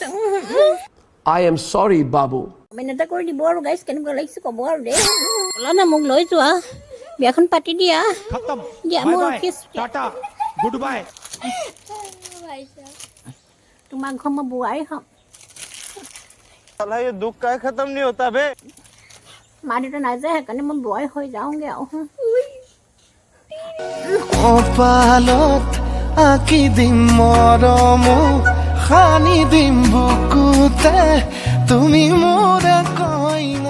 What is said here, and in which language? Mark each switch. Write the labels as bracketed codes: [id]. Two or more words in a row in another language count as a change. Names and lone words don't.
[en] I am sorry, Babu. [as] কমেণ্ট এটা কৰি দিব আৰু গাইছ কেনেকুৱা লাগিছে ক'ব আৰু দেই। ওলা না মোক লৈ যোৱা, বিয়াখন পাতি দিয়া। দিয়া মোৰ [en] Good bye. [as] তোমাক ঘৰ মই বোৱাৰী হ'ম। [hi] साला ये दुख का खत्म नहीं होता बे। [as] মা দেউতা নাযায়, সেইকাৰণে মই বোৱাৰী হৈ যাওঁগে আৰু। কপালত আঁকি দিম মৰম সানি দিম বুকুতে তুমি মোৰ কইনা।